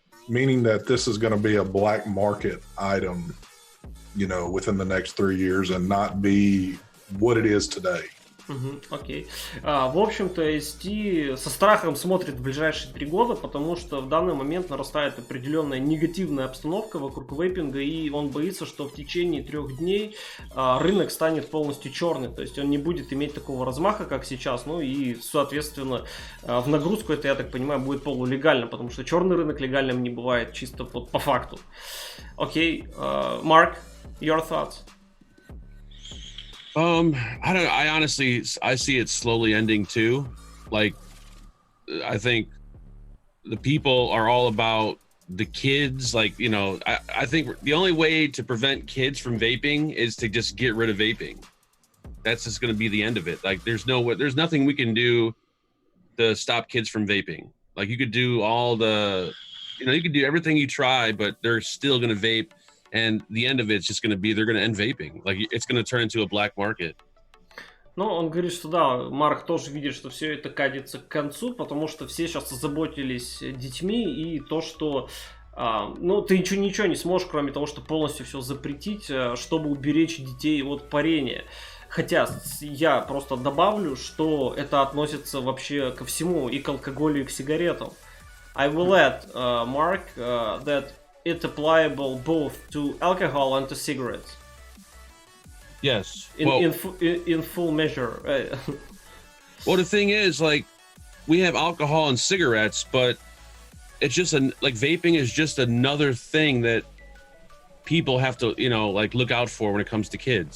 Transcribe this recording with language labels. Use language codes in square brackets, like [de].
[en] Meaning that this is going to be a black market item, you know, within the next 3 years and not be what it is today. [ru] Окей. В общем-то, ST со страхом смотрит в ближайшие 3 года, потому что в данный момент нарастает определенная негативная обстановка вокруг вейпинга, и он боится, что в течение 3 дней рынок станет полностью черный, то есть он не будет иметь такого размаха, как сейчас, ну и, соответственно, в нагрузку это, я так понимаю, будет полулегально, потому что черный рынок легальным не бывает, чисто по факту. [en] Окей, Mark, your thoughts? I honestly see it slowly ending too. Like, I think the people are all about the kids. Like, you know, I think the only way to prevent kids from vaping is to just get rid of vaping. That's just going to be the end of it. Like, there's nothing we can do to stop kids from vaping. Like, you could do you could do everything you try, but they're still going to vape. And the end of it's just going to be they're going to end vaping. Like, it's going to turn into a black market. [ru] Ну, он говорит, что да, Марк тоже видит, что все это катится к концу, потому что все сейчас озаботились детьми, и то, что ты ничего не сможешь, кроме того, что полностью все запретить, чтобы уберечь детей от парения. Хотя я просто добавлю, что это относится вообще ко всему, и к алкоголю, и к сигаретам. [en] I will add, Mark, that it's applicable both to alcohol and to cigarettes. Yes. In full measure. Well, the thing is, like, we have alcohol and cigarettes, but it's just like vaping is just another thing that people have to, you know, like, look out for when it comes to kids.